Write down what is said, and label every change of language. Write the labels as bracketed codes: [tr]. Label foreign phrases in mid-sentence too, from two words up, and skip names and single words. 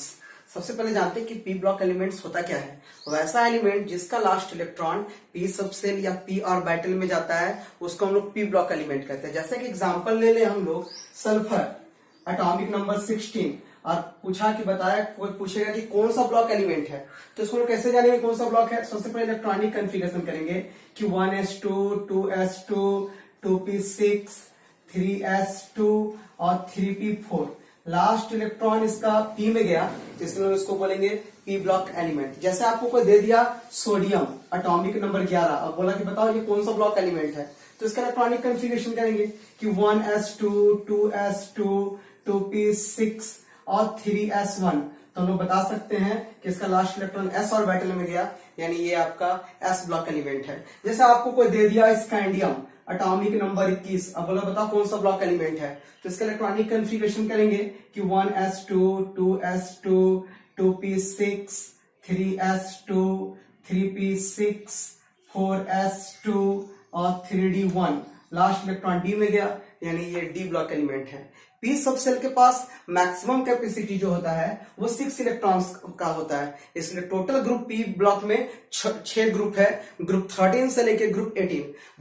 [hi] सबसे पहले जानते हैं कि [en] p block elements [hi] होता क्या है। वैसा एलिमेंट जिसका [en] last electron p subshell [hi] या [en] p orbital [hi] में जाता है उसको हम लोग [en] p block element [hi] कहते हैं। जैसे कि एग्जांपल ले ले हम लोग सल्फर, [en] atomic number 16, [hi] और पूछा कि बताया, कोई पूछेगा कि कौन सा [en] block element [hi] है, तो इसको कैसे जानेंगे कौन सा ब्लॉक है। सबसे पहले [en] electronic configuration [hi] करेंगे कि 1s2, 2s2, 2p6, 3s2 और 3p4। [en] last electron [hi] इसका p में गया तो इसलिए इसको बोलेंगे [en] p block element. [hi] जैसे आपको कोई दे दिया सोडियम, [en] atomic number 11, [hi] और बोला कि बताओ ये कौन सा [en] block element [hi] है, तो इसका [en] electronic configuration [hi] करेंगे कि 1s2, 2s2, 2p6 और 3s1। तो हम लोग बता सकते हैं कि इसका [en] last electron s orbital [hi] में गया, यानी ये आपका [en] s block element [hi] है। जैसे आपको कोई दे दिया स्कैंडियम, [en] atomic number 21, [hi] अब बोला बताओ कौन सा [en] block element [hi] है, तो इसका [en] electronic configuration [hi] करेंगे कि 1s2, 2s2, 2p6, 3s2, 3p6, 4s2 और 3d1। [en] last electron [hi] d में गया, यानी ये [en] d block element [hi] है। [en] p subshell [hi] के पास [en] maximum capacity [hi] जो होता है वो 6 इलेक्ट्रॉन्स का होता है, इसलिए [en] total group p block [hi] में 6 ग्रुप है, ग्रुप 13 से लेके ग्रुप 18।